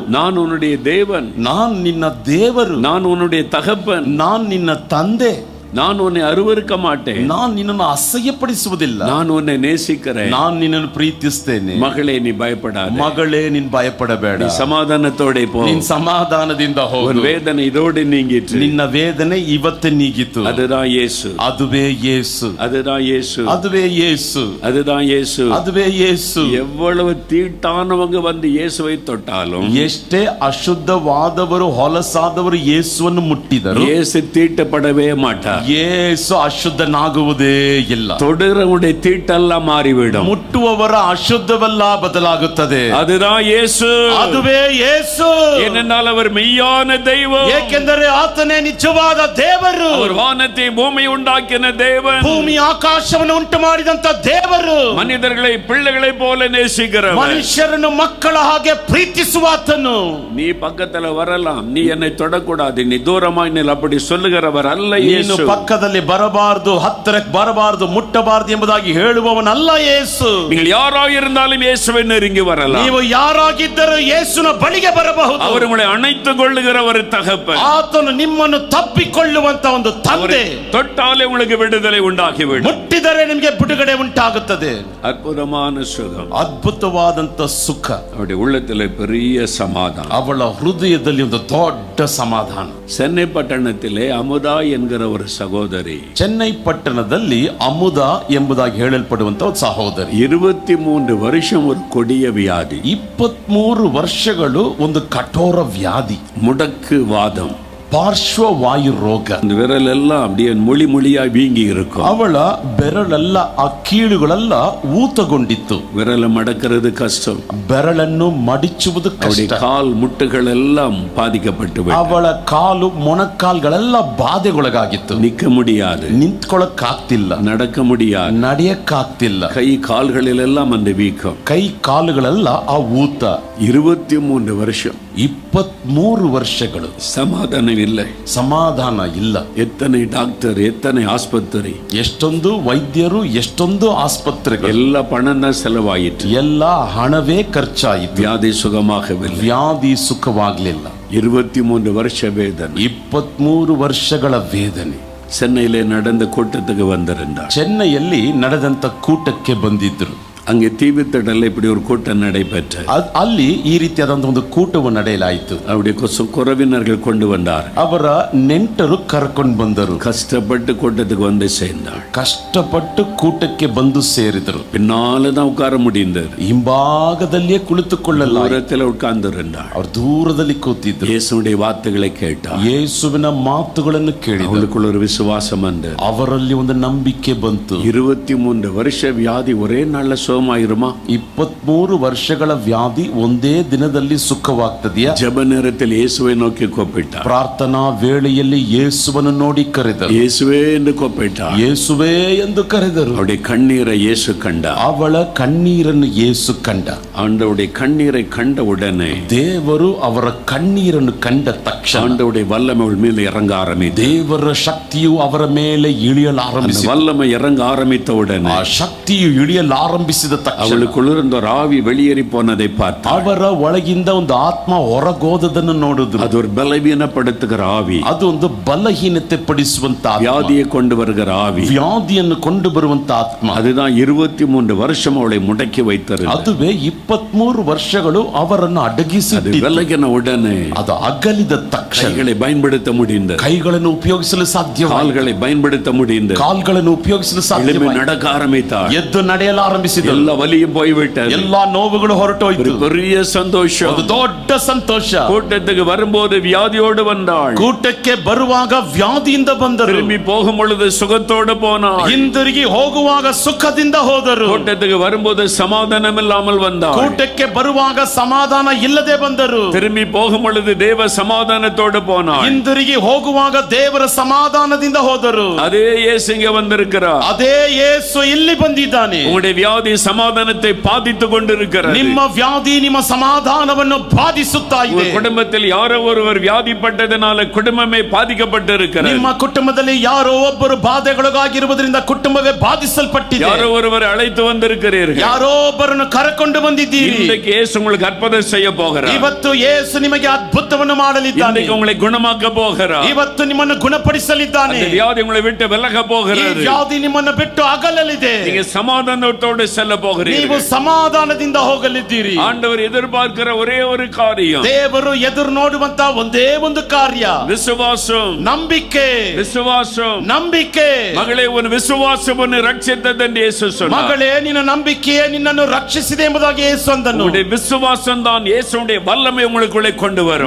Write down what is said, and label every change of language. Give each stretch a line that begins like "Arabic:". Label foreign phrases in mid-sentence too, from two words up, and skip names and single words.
Tamil: நான் உன்னுடைய தேவன்,
Kannada: ನಾನು ನಿನ್ನ ದೇವರು.
Tamil: நான் உன்னுடைய தகப்பன்,
Kannada: ನಾನು ನಿನ್ನ ತಂದೆ.
Tamil: நான் உன்னை அருவருக்க மாட்டேன்,
Kannada: ನಾನು ನಿನ್ನನ್ನು ಅಸಹ್ಯಪಡಿಸುವುದಿಲ್ಲ.
Tamil: நான் உன்னை நேசிக்கிறேன்.
Kannada: ನಾನು ನಿನ್ನನ್ನು ಪ್ರೀತಿಸ್ತೇನೆ.
Tamil: மகளே நீ பயப்படாத,
Kannada: ಮಗಳೇ ನೀನ್ ಭಯಪಡಬೇಡ.
Tamil: நீ சமாதானத்தோட போ,
Kannada: ನೀನ್ ಸಮಾಧಾನದಿಂದ
Tamil: உன்
Kannada: ಹೋಗು.
Tamil: வேதனை இதோடு நீங்கிற்று.
Kannada: ನಿನ್ನ ವೇದನೆ ಇವತ್ತೇ ನೀಗಿತು.
Tamil: அதுதான் இயேசு,
Kannada: ಅದುವೇ ಯೇಸು.
Tamil: அதுதான் இயேசு,
Kannada: ಅದುವೇ ಯೇಸು.
Tamil: அதுதான் இயேசு.
Kannada: ಅದುವೇ ಯೇಸು.
Tamil: எவ்வளவு தீட்டானவங்க வந்து இயேசுவை தொட்டாலும்,
Kannada: ಎಷ್ಟೇ ಅಶುದ್ಧವಾದವರು ಹೊಲಸಾದವರು ಯೇಸುವನ್ನು ಮುಟ್ಟಿದರು,
Tamil: இயேசு தீட்டப்படவே மாட்டார்.
Kannada: ಯೇಸು ಅಶುದ್ಧನಾಗುವುದೇ ಇಲ್ಲ.
Tamil: தொடுறவனுடைய தீட்டெல்லாம் மாறிவிடும்.
Kannada: ಮುಟ್ಟುವವರ ಅಶುದ್ಧವೆಲ್ಲ ಬದಲಾಗುತ್ತದೆ.
Tamil: அதுதான் இயேசு,
Kannada: ಅದುವೇ ಯೇಸು.
Tamil: ஏனென்றால் அவர் மெய்யான தெய்வம்.
Kannada: ಏಕೆಂದರೆ ಆತನೇ ನಿಜವಾದ ದೇವರು.
Tamil: அவர் வானத்தை பூமி உண்டாக்கின தேவன்,
Kannada: ಭೂಮಿ ಆಕಾಶವನ್ನು ಉಂಟು ಮಾಡಿದಂತ ದೇವರು.
Tamil: மனிதர்களை பிள்ளைகளை போல நேசிக்கிறவர்,
Kannada: ಮನುಷ್ಯರನ್ನು ಮಕ್ಕಳ ಹಾಗೆ ಪ್ರೀತಿಸುವಾತನು.
Tamil: நீ பக்கத்துல வரலாம், நீ என்னை தொடக்கூடாது, நீ தூரமாய் நில், அப்படி சொல்லுகிறவர் அல்ல இயேசு.
Kannada: ಪಕ್ಕದಲ್ಲಿ ಬರಬಾರದು, ಹತ್ತಿರಕ್ಕೆ ಬರಬಾರದು, ಮುಟ್ಟಬಾರದು ಎಂಬುದಾಗಿ ಹೇಳುವವನಲ್ಲ ಯೇಸು.
Tamil: நீங்கள் யாராக இருந்தாலும் இயேசுவை நெருங்கி வரலாம்.
Kannada: ನೀವು ಯಾರಾಗಿದ್ದರೂ ಯೇಸುನ ಬಳಿಗೆ ಬರಬಹುದು.
Tamil: அவர் உங்களை அணைத்துக் கொள்ளுகிற ஒரு தகப்பன்.
Kannada: ಆತನು ನಿಮ್ಮನ್ನು ತಪ್ಪಿಕೊಳ್ಳುವಂತ ಒಂದು ತಂದೆ.
Tamil: தொட்டாலே உங்களுக்கு விடுதலை உண்டாகிவிடும்.
Kannada: ಮುಟ್ಟಿದರೆ ನಿಮಗೆ ಬಿಡುಗಡೆ ಉಂಟಾಗುತ್ತದೆ.
Tamil: அற்புதமான சுகம்,
Kannada: ಅದ್ಭುತವಾದಂತ ಸುಖ.
Tamil: அவருடைய உள்ளத்தில் பெரிய சமாதானம்.
Kannada: ಅವಳ ಹೃದಯದಲ್ಲಿ ಒಂದು ದೊಡ್ಡ ಸಮಾಧಾನ.
Tamil: சென்னை பட்டணத்திலே அமுதா என்கிற ஒரு சகோதரி,
Kannada: ಚೆನ್ನೈ ಪಟ್ಟಣದಲ್ಲಿ ಅಮುದಾ ಎಂಬುದಾಗಿ ಹೇಳಲ್ಪಡುವಂತ ಒಂದು ಸಹೋದರಿ,
Tamil: 23 வருஷம் ஒரு கொடிய வியாதி,
Kannada: 23 ವರ್ಷಗಳು ಒಂದು ಕಠೋರ ವ್ಯಾಧಿ,
Tamil: முடக்கு வாதம்,
Kannada: ಪಾರ್ಶ್ವವಾಯು ರೋಗ.
Tamil: அந்த விரல் எல்லாம் அப்படியே மொழி மொழியா வீங்கி இருக்கும்.
Kannada: ಅವಳ ಬೆರಳೆಲ್ಲ, ಆ ಕೀಳುಗಳೆಲ್ಲ ಊತಗೊಂಡಿತ್ತು.
Tamil: விரலை மடக்கிறது கஷ்டம்.
Kannada: ಬೆರಳನ್ನು ಮಡಿಚುವುದು ಕಷ್ಟ.
Tamil: கால் முட்டுகள் எல்லாம் பாதிக்கப்பட்டு விட்டது.
Kannada: ಅವಳ ಕಾಲು, ಮೊಣಕಾಲ್ಗಳೆಲ್ಲ ಬಾಧೆಗೊಳಗಾಗಿತ್ತು.
Tamil: நிக்க முடியாது,
Kannada: ನಿಂತ್ಕೊಳ್ಳಕ್ಕಾಗ್ತಿಲ್ಲ,
Tamil: நடக்க முடியாது,
Kannada: ನಡೆಯಕ್ಕಾಗ್ತಿಲ್ಲ.
Tamil: கை கால்களில் எல்லாம் அந்த வீக்கம்.
Kannada: ಕೈ ಕಾಲುಗಳೆಲ್ಲ ಆ ಊತ.
Tamil: 23 வருஷம்
Kannada: 23 ವರ್ಷಗಳು
Tamil: சமாதானம் இல்லை.
Kannada: ಸಮಾಧಾನ ಇಲ್ಲ.
Tamil: எத்தனை டாக்டர், எத்தனை ஆஸ்பத்திரி,
Kannada: ಎಷ್ಟೊಂದು ವೈದ್ಯರು, ಎಷ್ಟೊಂದು ಆಸ್ಪತ್ರೆಗಳು,
Tamil: எல்லா பணம் தான் செலவாயிற்று.
Kannada: ಎಲ್ಲ ಹಣವೇ ಖರ್ಚಾಯಿತು.
Tamil: வியாதி சுகமாகவில்லை.
Kannada: ವ್ಯಾಧಿ ಸುಖವಾಗ್ಲಿಲ್ಲ.
Tamil: 23 வருஷ வேதனை.
Kannada: 23 ವರ್ಷಗಳ ವೇದನೆ.
Tamil: சென்னையிலே நடந்த கூட்டத்துக்கு வந்திருந்தார்.
Kannada: ಚೆನ್ನೈಯಲ್ಲಿ ನಡೆದಂತ ಕೂಟಕ್ಕೆ ಬಂದಿದ್ರು.
Tamil: அங்கே தீவுத்திடல இப்படி ஒரு கூட்டம் நடைபெற்ற.
Kannada: ಅಲ್ಲಿ ಈ ರೀತಿಯಾದಂತ ಒಂದು ಕೂಟವು ನಡೆಯಲಾಯಿತು.
Tamil: அவருடைய குறவினர்கள் கொண்டு வந்தார்.
Kannada: ಅವರ ನೆಂಟರು ಕರ್ಕೊಂಡು ಬಂದರು.
Tamil: கஷ்டப்பட்டு கூட்டத்துக்கு வந்து சேர்ந்தார்.
Kannada: ಕಷ್ಟಪಟ್ಟು ಕೂಟಕ್ಕೆ ಬಂದು ಸೇರಿದರು.
Tamil: பின்னால தான் உட்கார முடிந்தது.
Kannada: ಹಿಂಭಾಗದಲ್ಲಿಯೇ ಕುಳಿತುಕೊಳ್ಳಲ್ಲ.
Tamil: தூரத்தில் உட்கார்ந்திருந்தார்.
Kannada: ಅವರು ದೂರದಲ್ಲಿ ಕೂತಿದ್ರು.
Tamil: இயேசுடைய வார்த்தைகளை கேட்டார்.
Kannada: ಯೇಸುವಿನ ಮಾತುಗಳನ್ನು ಕೇಳಿದರು.
Tamil: அவளுக்குள்ள ஒரு விசுவாசம் வந்தது.
Kannada: ಅವರಲ್ಲಿ ಒಂದು ನಂಬಿಕೆ ಬಂತು.
Tamil: 23 வருஷ வியாதி ஒரே நாள்ல சுகமாயிருமா?
Kannada: 23 ವರ್ಷಗಳ ವ್ಯಾಧಿ ಒಂದೇ ದಿನದಲ್ಲಿ ಸುಖವಾಗ್ತದೆಯಾ?
Tamil: ஜெப நேரத்தில் இயேசுவை நோக்கி கூப்பிட்டார்.
Kannada: ಪ್ರಾರ್ಥನಾ ವೇಳೆಯಲ್ಲಿ ಯೇಸುವನ್ನು ನೋಡಿ ಕರೆದರು.
Tamil: இயேசுவே என்று கூப்பிட்டார்.
Kannada: ಯೇಸುವೇ ಎಂದು ಕರೆದರು.
Tamil: அவருடைய கண்ணீரை இயேசு கண்டார்.
Kannada: ಅವಳ ಕಣ್ಣೀರನ್ನು ಯೇಸು ಕಂಡ.
Tamil: ஆண்டவருடைய கண்ணீரை கண்ட உடனே
Kannada: ದೇವರು ಅವರ ಕಣ್ಣೀರನ್ನು ಕಂಡ ತಕ್ಷಣ
Tamil: ஆண்டவருடைய வல்லமை அவள் மேல் இறங்க ஆரம்பித்தது.
Kannada: ದೇವರ ಶಕ್ತಿಯು ಅವರ ಮೇಲೆ ಇಳಿಯಲಾರಂಭಿಸಿತು.
Tamil: வல்லமை இறங்க ஆரம்பித்த உடனே
Kannada: ಆ ಶಕ್ತಿಯು ಇಳಿಯಲಾರಂಭಿಸಿದ ತಕ್ಷಣ
Tamil: அவளுக்குள்ள இருந்த ஒரு ஆவி வெளியேறி போனதை பார்த்து
Kannada: ಅವರ ಒಳಗಿಂದ ಒಂದು ಆತ್ಮ ಹೊರಗೋದದನ್ನು ನೋಡಿದ್ರು.
Tamil: அது ஒரு பலவீனப்படுத்துகிற ஆவி.
Kannada: ಅದು ಒಂದು ಬಲಹೀನತೆ ಪಡಿಸುವಂತ ಆತ್ಮ.
Tamil: வியாதியை கொண்டு வருகிற ஆவி.
Kannada: ವ್ಯಾಧಿಯನ್ನು ಕೊಂಡು ಬರುವಂತ ಆತ್ಮ.
Tamil: அதுதான் 23 வருஷம் அவளை முடக்கி வைத்தது.
Kannada: ಅದುವೇ 23 ವರ್ಷಗಳು ಅವರನ್ನು ಅಡಗಿಸಿದ್ದು.
Tamil: விலகின உடனே
Kannada: ಅದು ಅಗಲಿದ ತಕ್ಷಣ
Tamil: கைகளை பயன்படுத்த முடிந்தது.
Kannada: ಕೈಗಳನ್ನು ಉಪಯೋಗಿಸಲು ಸಾಧ್ಯವಾಯಿತು.
Tamil: கால்களை பயன்படுத்த முடிந்தது.
Kannada: ಕಾಲ್ಗಳನ್ನು ಉಪಯೋಗಿಸಲು ಸಾಧ್ಯವಾಯಿತು.
Tamil: நடக்க ஆரம்பித்தார்.
Kannada: ಎದ್ದು ನಡೆಯಲು ಆರಂಭಿಸಿದರು.
Tamil: எல்லா வலியும் போய்விட்டது.
Kannada: ಎಲ್ಲಾ ನೋವುಗಳು ಹೊರಟೋಯ್ತು.
Tamil: பெரிய சந்தோஷம்.
Kannada: ಒಂದು ದೊಡ್ಡ ಸಂತೋಷ.
Tamil: கூட்டத்துக்கு வரும்போது வியாதியோடு வந்தாள்.
Kannada: ಕೂಟಕ್ಕೆ ಬರುವಾಗ ವ್ಯಾಧಿಯಿಂದ ಬಂದರು.
Tamil: திரும்பி போகும் பொழுது சுகத்தோடு போனாள்.
Kannada: ಹಿಂದಿರುಗಿ ಹೋಗುವಾಗ ಸುಖದಿಂದ ಹೋದರು.
Tamil: கூட்டத்துக்கு வரும்போது சமாதானம் இல்லாமல் வந்தாள்.
Kannada: ಕೂಟಕ್ಕೆ ಬರುವಾಗ ಸಮಾಧಾನ ಇಲ್ಲದೆ ಬಂದರು.
Tamil: திரும்பி போகும் பொழுது தேவ சமாதானத்தோடு போனாள்.
Kannada: ಹಿಂದಿರುಗಿ ಹೋಗುವಾಗ ದೇವರ ಸಮಾಧಾನದಿಂದ ಹೋದರು.
Tamil: அதே இயேசு இங்க வந்திருக்கிறார்.
Kannada: ಅದೇ ಯೇಸು ಇಲ್ಲಿ ಬಂದಿದ್ದಾನೆ.
Tamil: உங்களுடைய வியாதி சமாதானத்தை பாதித்துக் கொண்டிருக்கிறது.
Kannada: ನಿಮ್ಮ ವ್ಯಾಧಿ ನಿಮ್ಮ ಸಮಾಧಾನವನ್ನು ಬಾಧಿಸುತ್ತಾ ಇದೆ.
Tamil: குடும்பத்தில் யாரோ ஒருவர் வியாதிப்பட்டதனால குடும்பமே பாதிக்கப்பட்டிருக்கிறது.
Kannada: ನಿಮ್ಮ ಕುಟುಂಬದಲ್ಲಿ ಯಾರೋ ಒಬ್ಬರು ಬಾಧೆಗೊಳಗಾಗಿರುವುದರಿಂದ ಕುಟುಂಬವೇ ಬಾಧಿಸಲ್ಪಟ್ಟಿದೆ.
Tamil: யாரோ ஒருவர் அழைத்து வந்திருக்கிறீர்கள்.
Kannada: ಯಾರೋ ಒಬ್ಬರನ್ನು ಕರೆಕೊಂಡು ಬಂದಿದ್ದೀರಿ.
Tamil: இன்றைக்கு இயேசு உங்களுக்கு அற்புதம் செய்ய போகிறார்.
Kannada: ಇವತ್ತು ಯೇಸು ನಿಮಗೆ ಅದ್ಭುತವನ್ನು ಮಾಡಲಿದ್ದಾನೆ.
Tamil: இன்றைக்கு உங்களை குணமாக்க போகிறார்.
Kannada: ಇವತ್ತು ನಿಮ್ಮನ್ನು ಗುಣಪಡಿಸಲಿದ್ದಾನೆ.
Tamil: அந்த வியாதி உங்களை விட்டு விலக போகிறது.
Kannada: ಈ ವ್ಯಾಧಿ ನಿಮ್ಮನ್ನು ಬಿಟ್ಟು ಅಗಲಲಿದೆ.
Tamil: நீங்க சமாதானத்தோடு செல்ல போகிறீர்கள்.
Kannada: ನೀವು ಸಮಾಧಾನದಿಂದ ಹೋಗಲಿದ್ದೀರಿ.
Tamil: ஆண்டவர் எதிர்பார்க்கிற ஒரே ஒரு காரியம்,
Kannada: ದೇವರು ಎದುರು ನೋಡುವಂತ ಒಂದೇ ಒಂದು ಕಾರ್ಯ,
Tamil: விசுவாசம்.
Kannada: ನಂಬಿಕೆ.
Tamil: விசுவாசம்.
Kannada: ನಂಬಿಕೆ.
Tamil: மகளே, உன் விசுவாசம் உன்னை ரட்சித்தது என்று இயேசு சொன்னார்.
Kannada: ಮಗಳೇ, ನಿನ್ನ ನಂಬಿಕೆಯೇ ನಿನ್ನನ್ನು ರಕ್ಷಿಸಿದೆ ಎಂಬುದಾಗಿ ಯೇಸು ಅಂದನು.
Tamil: உங்களுடைய விசுவாசம் தான் இயேசுவுடைய வல்லமை உங்களுக்குள்ளே கொண்டு வரும்.